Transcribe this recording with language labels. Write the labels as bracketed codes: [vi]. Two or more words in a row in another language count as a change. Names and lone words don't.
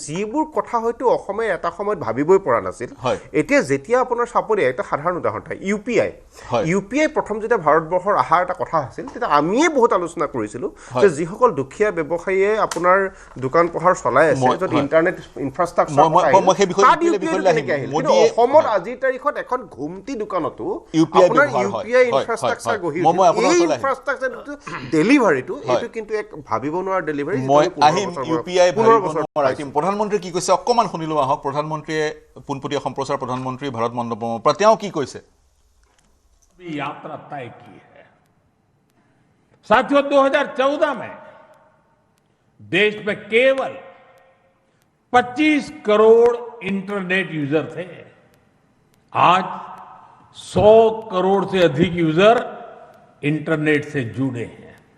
[as] যিবোৰ কথা হয়তো অসমে এটা সময়ত ভাবিবই পৰা নাছিল এতিয়া যেতিয়া আপোনাৰ চাপৰি এটা সাধাৰণ উদাহৰণ ইউ পি আই প্ৰথম যেতিয়া ভাৰতবৰ্ষৰ অহাৰ এটা কথা আছিল তেতিয়া আমিয়ে বহুত আলোচনা কৰিছিলোঁ যে যিসকল দুখীয়া ব্যৱসায়ীয়ে আপোনাৰ দোকান পোহাৰ চলাই আছে য'ত [en] internet infrastructure [as] অসমত আজিৰ তাৰিখত এখন ঘুমটি দোকানতো আপোনাৰ ইউ পি আই ইনফ্ৰাষ্ট্ৰাকচাৰ গঢ়ি এই ইনফ্ৰাষ্ট্ৰাকচাৰটো ডেলিভাৰীটো এইটো কিন্তু এক ভাবিব নোৱাৰা ডেলিভাৰী প্ৰধানমন্ত্ৰী কি কৈছে অকমান শুনিলো আহক প্ৰধানমন্ত্ৰীয়ে পোনপটীয়া সম্প্ৰচাৰ প্ৰধানমন্ত্ৰী ভাৰত মণ্ডপমৰ পৰা তেওঁ কি কৈছে [hi] यात्रा तय की है साथियों 2014 में देश में केवल 25 करोड़ [en] internet user [hi] थे आज 100 करोड़ से अधिक [en] user internet [hi] से जुड़े हैं